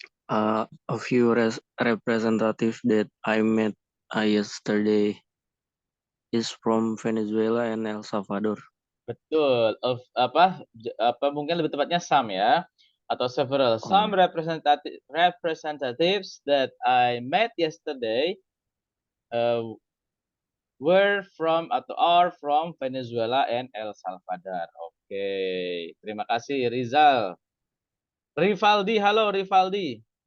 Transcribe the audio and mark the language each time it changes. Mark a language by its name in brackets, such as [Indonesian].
[English] A few representative that I met yesterday is from Venezuela and El Salvador. [Indonesian] Betul. Apa mungkin lebih tepatnya some ya atau several. Oh, [English] Some representatives that I met yesterday uh, were from [Indonesian] atau [English] are from Venezuela and El Salvador. [Indonesian] Oke, terima kasih Rizal. Rivaldi, halo Rivaldi.